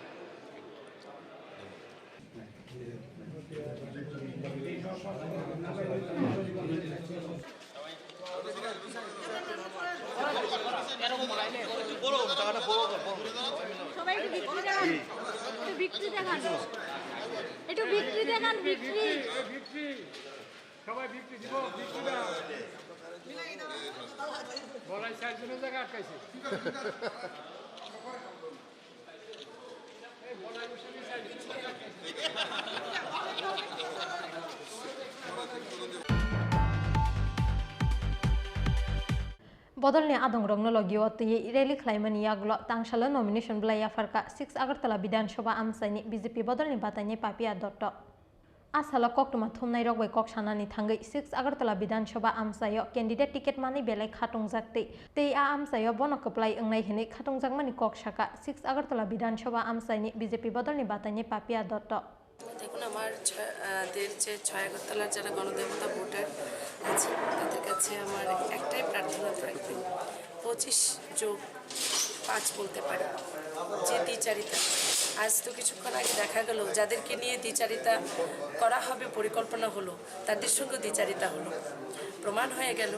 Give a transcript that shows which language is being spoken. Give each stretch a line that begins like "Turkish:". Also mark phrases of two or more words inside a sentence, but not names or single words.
Bangla: সবাই একটু বিক্রি দেখান, একটু বিক্রি দেখান, বিক্রি সবাই বিক্রি দিব, বিক্রি দাও বলাই চারজনের জায়গা আটকাইছে।
Kok Borok: Bodolni adong rong nologio ti rally khlaimani yaglo tangshala nomination blaya farka 6 Agartala Bidhan Sabha amsaini BJP bodolni batani papia dotto asala koktuma thumnai rokbai kok sanani thangai 6 Agartala Bidhan Sabha amsayo candidate ticket mani belai khatungjak tei a amsayo bono kaplai engnai hini khatungjak mani kok saka 6 Agartala Bidhan Sabha amsaini BJP bodolni batani papia dotto
Bangla: দেখুন, আমাদের যে 6 আগরতলার যারা গণদেবতা ভোটার আছে তাদের কাছে আমার একটাই প্রার্থনা থাকবে, 25+5 বলতে পারি, যে দ্বিচারিতা আজ তো কিছুক্ষণ আগে দেখা গেল যাদেরকে নিয়ে দ্বিচারিতা করা হবে পরিকল্পনা হলো, তাদের সঙ্গে দ্বিচারিতা হলো, প্রমাণ হয়ে গেল।